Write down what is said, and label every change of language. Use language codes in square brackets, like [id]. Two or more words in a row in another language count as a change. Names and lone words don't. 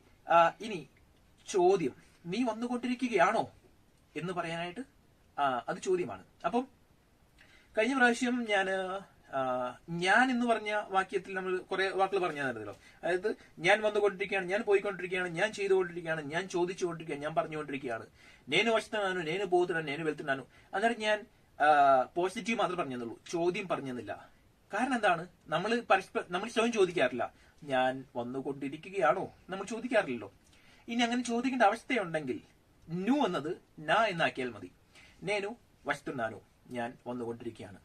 [ml] ഇനി ചോദ്യം, നീ വന്നുകൊണ്ടിരിക്കുകയാണോ എന്ന് പറയാനായിട്ട് അത് ചോദ്യമാണ്. അപ്പം കഴിഞ്ഞ പ്രാവശ്യം ഞാൻ എന്ന് പറഞ്ഞ വാക്യത്തിൽ നമ്മൾ കുറെ വാക്കുകൾ പറഞ്ഞായിരുന്നല്ലോ. അതായത് ഞാൻ വന്നുകൊണ്ടിരിക്കുകയാണ്, ഞാൻ പോയിക്കൊണ്ടിരിക്കുകയാണ്, ഞാൻ ചെയ്തുകൊണ്ടിരിക്കുകയാണ്, ഞാൻ ചോദിച്ചുകൊണ്ടിരിക്കുകയാണ്, ഞാൻ പറഞ്ഞുകൊണ്ടിരിക്കുകയാണ്. [te] నేను వస్తున్నాను, నేను పోతున్నాను, నేను వెళ్తున్నాను. [ml] അന്നേരം ഞാൻ പോസിറ്റീവ് മാത്രമേ പറഞ്ഞെന്നുള്ളൂ, ചോദ്യം പറഞ്ഞെന്നില്ല. കാരണം എന്താണ്? നമ്മൾ സ്വയം ചോദിക്കാറില്ല, ഞാൻ വന്നുകൊണ്ടിരിക്കുകയാണോ നമ്മൾ ചോദിക്കാറില്ലല്ലോ. ഇനി അങ്ങനെ ചോദിക്കേണ്ട അവസ്ഥയുണ്ടെങ്കിൽ ന്യൂ എന്നത് നാ എന്നാക്കിയാൽ മതി. [te] నేను వస్తున్నాను, [ml] ഞാൻ വന്നുകൊണ്ടിരിക്കുകയാണ്.